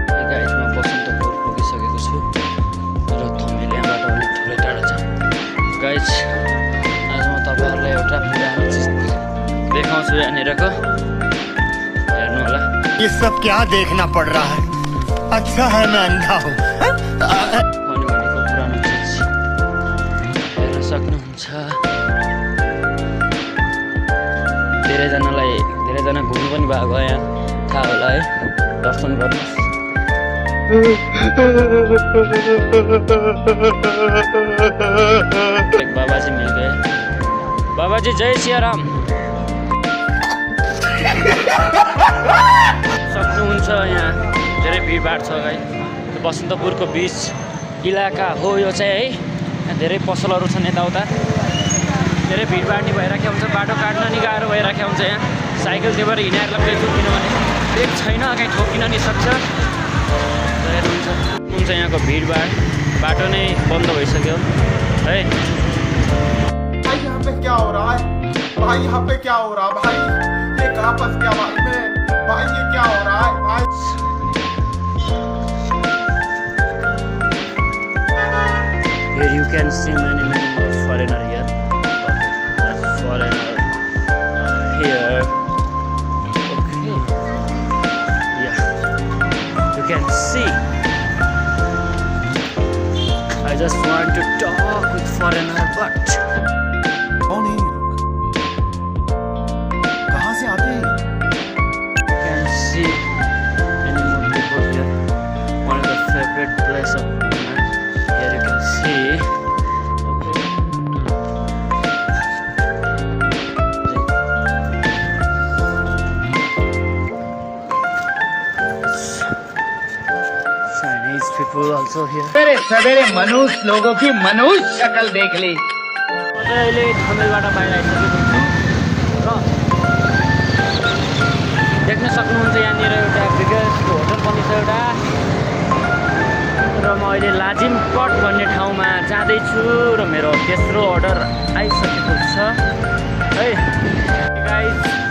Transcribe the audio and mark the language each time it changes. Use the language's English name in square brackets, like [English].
[Nepali] Guys म बसन्तपुर पुगिसकेको छु र थमेल यहाँबाट अलिक थोरै टाढा छ। गाइस आज म तपाईँहरूलाई एउटा पुरानो चिज देखाउँछु यहाँनिरको, हेर्नु होला। [Hindi] ये सब क्या देखना पड़ रहा है? अच्छा है मैं अंधा हूँ। [Nepali] भनेको पुरानो चिज हेर्न सक्नुहुन्छ। धेरैजना घुम्नु पनि भएको यहाँ थाहा होला है, दर्शन गर्नुहोस्। [Hindi] बाबाजी मिल गए। बाबाजी जय सियाराम। [Nepali] सक्नुहुन्छ यहाँ धेरै भिडभाड छ गाई। बसन्तपुरको बिच इलाका हो यो चाहिँ है। यहाँ धेरै पसलहरू छन् यताउता, धेरै भिडभाड नि भइराखेको हुन्छ, बाटो काट्न नि गाह्रो भइराखेको हुन्छ। यहाँ साइकल त्यही भएर हिँडेर लग्दैछु किनभने ब्रेक छैन, कहीँ ठोकिन नि सक्छ। हेर्नुहुन्छ यहाँको भिडभाड, बाटो नै बन्द भइसक्यो है। [Hindi] भाई यहाँ पे क्या हो रहा है? भाई यहाँ पे क्या हो रहा है? भाई ये कहाँ फंस गया भाई मैं? भाई ये क्या हो रहा है भाई? [English] Here you can see many more foreigner here. That's foreigner here. Okay. Yeah. You can see. I just want to talk with foreigner, but [Hindi] कौन है ये लोग? कहाँ से आते हैं? [English] you can see many more people here. One of the favorite place of mine. Here you can see. Okay. Chinese people also here. [Hindi] सवेरे मनुष्य लोगों की मनुष्य शक्ल देख ली। [Nepali] अहिले थमेलबाट बाहिर आइसकेको छु र देख्न सक्नुहुन्छ यहाँनिर एउटा बिगेस्ट होटल पनि छ एउटा। र म अहिले लाजिमकट भन्ने ठाउँमा जाँदैछु र मेरो तेस्रो अर्डर आइसकेको छ है गाइस।